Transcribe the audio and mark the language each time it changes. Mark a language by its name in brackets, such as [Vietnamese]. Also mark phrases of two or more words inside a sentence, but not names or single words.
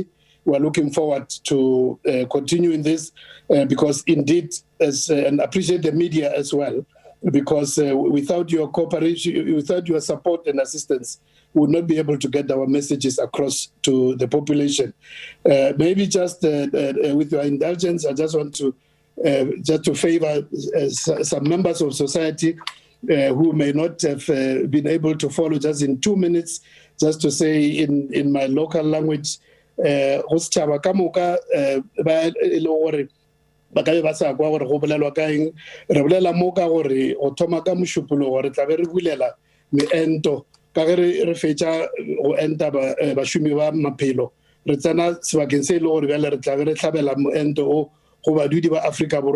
[English] We're looking forward to continuing this because indeed, and appreciate the media as well, because without your cooperation, without your support and assistance, we would not be able to get our messages across to the population. Maybe just with your indulgence, I just want to favor some members of society who may not have been able to follow, just in 2 minutes, just to say in my local language, [Northern Sotho] ba ka be ba sa kwa gore go bolelwa ka eng re bolela mo ka gore o thoma ka mošupolo gore tla be re bulela meento ka ge re fetša go enta bašomi ba maphelo re tsena sebakeng se ile gore bjale re tlabe re tlhabela moento o go badudi ba Afrika Borwa